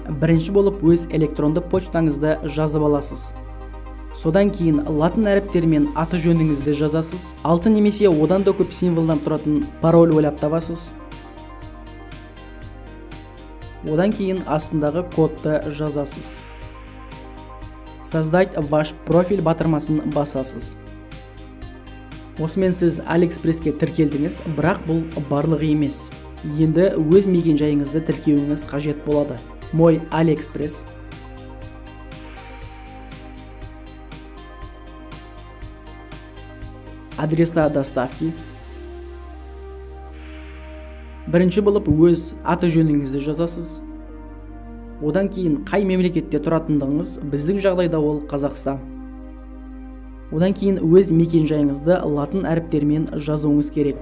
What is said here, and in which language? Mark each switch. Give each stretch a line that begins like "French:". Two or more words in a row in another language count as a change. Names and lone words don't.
Kazakh: Бірінші болып өз электронды почтаңызды жазып аласыз. Содан кейін латын әріптерімен аты жөніңізді жазасыз. 6 немесе одан да көп символдан тұратын пароль ойлап табасыз. Одан кейін астындағы кодты жазасыз.
Russian: Создать ваш профиль
Kazakh: батырмасын басасыз. Осымен сіз AliExpressке тіркелдіңіз, бірақ бұл барлығы емес. Енді өз мекен жайыңызды тіркеуіңіз қажет болады.
Russian: Мой AliExpress. Адреса доставки.
Kazakh: Бірінші болып өз аты жөніңізді жазасыз. Одан кейін қай мемлекетте тұратындығыңыз, біздің жағдайда ол Қазақстан. Одан кейін өз мекен жайыңызды латын әріптермен жазуыңыз керек.